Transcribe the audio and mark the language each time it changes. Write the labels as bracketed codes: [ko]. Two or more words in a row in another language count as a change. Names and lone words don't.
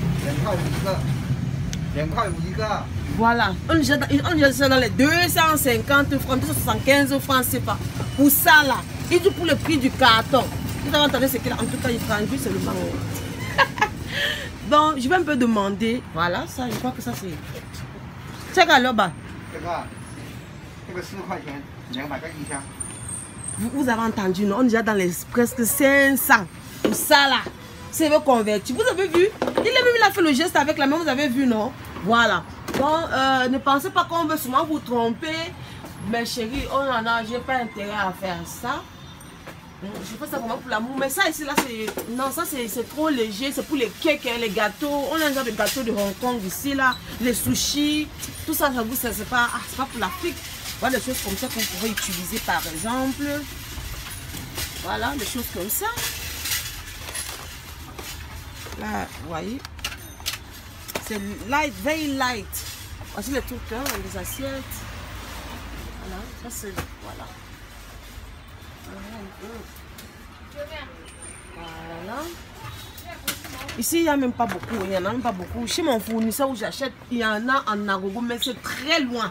[fr] Voilà, on dit ça dans les 250 francs, 275 francs, c'est pas. Pour ça là, il dit pour le prix du carton. Vous avez entendu ce qu'il a, en tout cas il prend juste le mango. Donc je vais un peu demander, voilà, ça, je crois que ça c'est. [zh] 这个老板。这个4块钱，200个一箱。 [fr] Vous avez entendu, non? On est déjà dans les presque 500. Tout ça là, c'est le converti. Vous avez vu? Il a fait le geste avec la main, vous avez vu, non? Voilà. Donc, ne pensez pas qu'on veut souvent vous tromper. Mais chérie, oh non, non, j'ai pas intérêt à faire ça. Je fais ça vraiment pour l'amour. Mais ça ici, là, c'est... Non, ça, c'est trop léger. C'est pour les cakes, les gâteaux. On a un genre de gâteaux de Hong Kong ici, là. Les sushis. Tout ça, j'avoue, c'est pas pour l'Afrique. Voilà, des choses comme ça qu'on pourrait utiliser, par exemple. Voilà, des choses comme ça. Là, vous voyez. C'est light, [en] very light. [fr] Voici les trucs, hein, les assiettes. Voilà, ça c'est... Voilà. Voilà. Ici, il n'y a même pas beaucoup. Il n'y en a même pas beaucoup. Chez mon fournisseur où j'achète, il y en a en Agogo, mais c'est très loin.